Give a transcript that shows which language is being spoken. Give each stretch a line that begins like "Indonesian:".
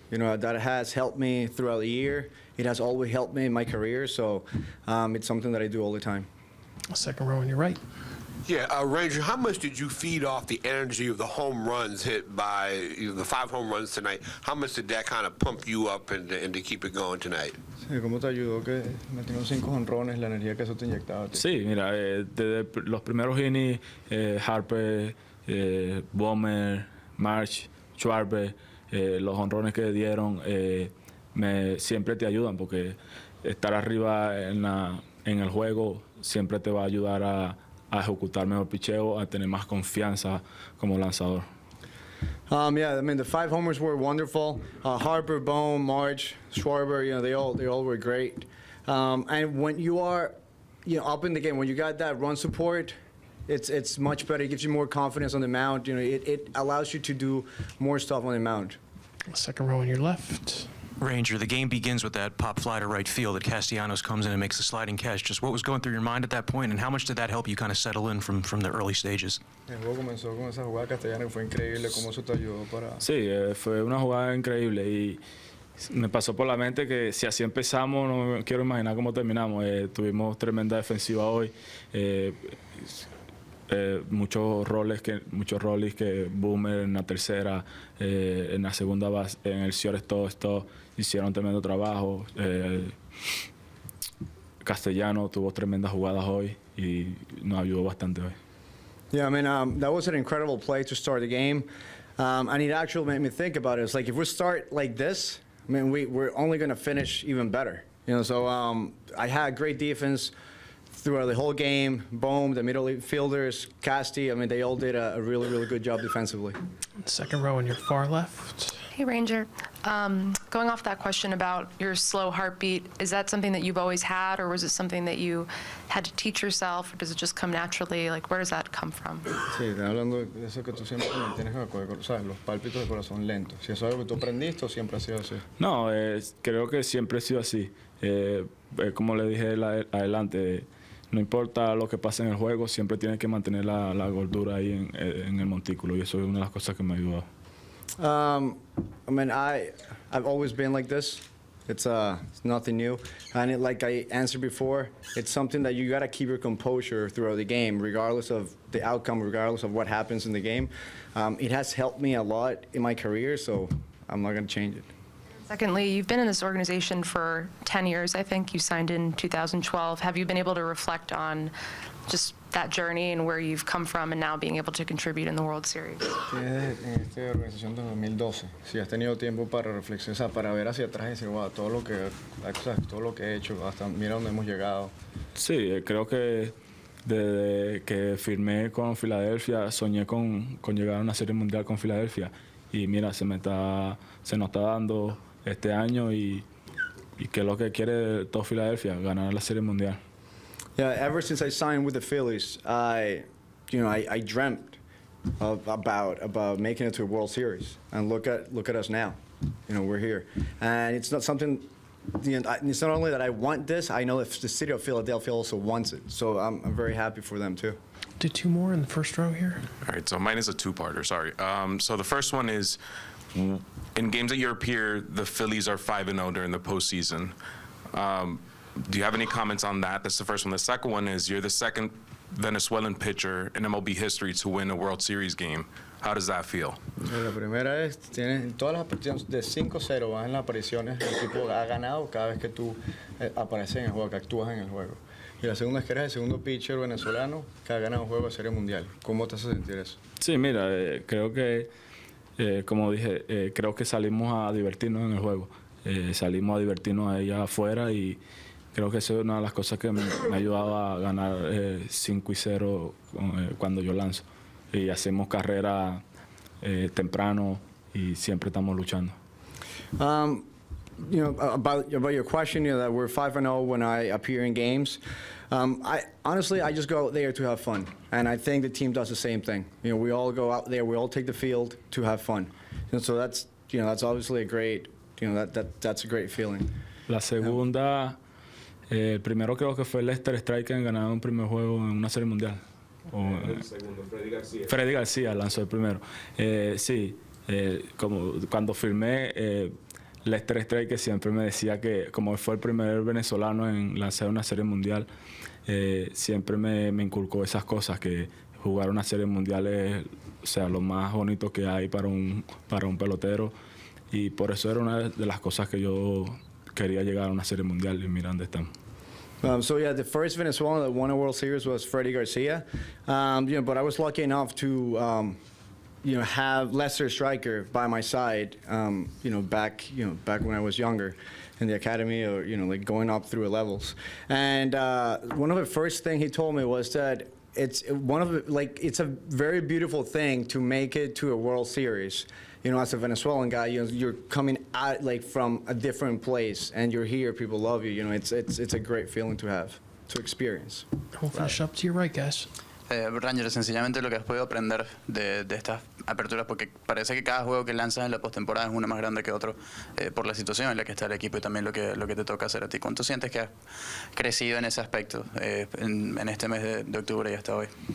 English: That has helped me throughout the year. It has always helped me in my career, so it's something that I do all the time. Second row on your right. Yeah, Ranger, how much did you feed off the energy of the home runs hit by the 5 home runs tonight? How much did that kind of pump you up and to keep it going tonight?
Spanish: Sí, ¿cómo te ayudó que metieron 5 jonrones, la energía que eso te inyectaba? Sí, mira, desde los primeros innings, Harper, Bohm, March, Suárez, los jonrones que dieron, siempre te ayudan porque estar arriba en el juego siempre te va a ayudar a ejecutar mejor picheo, a tener más confianza como lanzador.
English: Yeah, I mean, the 5 homers were wonderful. Harper, Bohm, March, Schwarber, they all were great. And when you are, up in the game, when you got that run support, it's much better. It gives you more confidence on the mound. It allows you to do more stuff on the mound. Second row on your left. Ranger, the game begins with that pop fly to right field that Castellanos comes in and makes the sliding catch. Just what was going through your mind at that point, and how much did that help you kind of settle in from the early stages?
Spanish: El juego comenzó con esa jugada castellana que fue increíble. ¿Cómo eso te ayudó para...? Sí, fue una jugada increíble y me pasó por la mente que si así empezamos, no quiero imaginar cómo terminamos. Tuvimos tremenda defensiva hoy. Muchos roles que Boomer en la tercera, en la segunda base, en el shortstop, todo hicieron tremendo trabajo. Castellano tuvo tremendas jugadas hoy y nos ayudó bastante hoy.
English: Yeah, I mean, that was an incredible play to start the game. And it actually made me think about it. It's like if we start like this, I mean, we're only going to finish even better. So I had great defense throughout the whole game. Bohm, the middle fielders, Casti, I mean, they all did a really, really good job defensively. Second row on your far left. Hey, Ranger. Going off that question about your slow heartbeat, is that something that you've always had, or was it something that you had to teach yourself, or does it just come naturally? Like, where does that come from?
Spanish: Sí, hablando de eso que tú siempre tienes, ¿sabes? Los pálpitos de corazón lentos. Si eso es algo que tú aprendiste o siempre ha sido así. No, creo que siempre he sido así. Como le dije adelante, no importa lo que pase en el juego, siempre tienes que mantener la gordura ahí en el montículo, y eso es una de las cosas que me ayudó.
English: I mean, I've always been like this. It's nothing new. And like I answered before, it's something that you got to keep your composure throughout the game, regardless of the outcome, regardless of what happens in the game. It has helped me a lot in my career, so I'm not going to change it. Secondly, you've been in this organization for 10 years, I think. You signed in 2012. Have you been able to reflect on just that journey and where you've come from and now being able to contribute in the World Series?
Spanish: Tienes en esta organización de 2012, si has tenido tiempo para reflexionar, para ver hacia atrás y decir, wow, todo lo que he hecho, hasta mira dónde hemos llegado. Sí, creo que desde que firmé con Filadelfia soñé con llegar a una serie mundial con Filadelfia y mira, se nos está dando este año y que es lo que quiere todo Filadelfia, ganar la serie mundial.
English: Yeah, ever since I signed with the Phillies, I dreamt about making it to a World Series, and look at us now. You know, we're here, and it's not something. It's not only that I want this. I know if the city of Philadelphia also wants it, so I'm very happy for them too. Do two more in the first row here. All right, so mine is a two-parter. Sorry. So the first one is, in games that you appear, the Phillies are 5-0 during the postseason. Do you have any comments on that? That's the first one. The second one is you're the second Venezuelan pitcher in MLB history to win a World Series game. How does that feel?
Spanish: La primera es, tienes todas las apariciones de 5-0 vas en las apariciones, el equipo ha ganado cada vez que tú apareces en el juego, que actúas en el juego. Y la segunda es que eres el segundo pitcher venezolano que ha ganado un juego de Serie Mundial. ¿Cómo te hace sentir eso? Sí, mira, creo que, como dije, creo que salimos a divertirnos en el juego. Salimos a divertirnos allá afuera y creo que eso es una de las cosas que me ha ayudado a ganar 5-0 cuando yo lanzo. Y hacemos carrera temprano y siempre estamos luchando.
English: You know, about your question, you know, that we're 5-0 when I appear in games. I honestly just go out there to have fun, and I think the team does the same thing. You know, we all go out there, we all take the field to have fun, and so that's obviously a great, that's a great feeling.
Spanish: La segunda, el primero creo que fue Lester Striker en ganar un primer juego en una serie mundial. El segundo, Freddy García. Freddy García lanzó el primero. Sí, como cuando firmé, Lester Striker siempre me decía que como fue el primer venezolano en lanzar una serie mundial, siempre me inculcó esas cosas, que jugar una serie mundial es, o sea, lo más bonito que hay para un pelotero, y por eso era una de las cosas que yo quería llegar a una serie mundial, y mira dónde estamos.
English: So yeah, the first Venezuelan that won a World Series was Freddy Garcia, but I was lucky enough to have Lester Striker by my side, back when I was younger in the academy, or like going up through levels. And one of the first thing he told me was that it's a very beautiful thing to make it to a World Series. You know, as a Venezuelan guy, you're coming out like from a different place, and you're here. People love you. You know, it's a great feeling to have, to experience. We'll finish up to your right, guys.
Spanish: Ranger, sencillamente lo que has podido aprender de estas aperturas, porque parece que cada juego que lanzas en la postemporada es uno más grande que otro, por la situación en la que está el equipo y también lo que te toca hacer a ti. ¿Cuánto sientes que has crecido en ese aspecto en este mes de octubre y hasta hoy?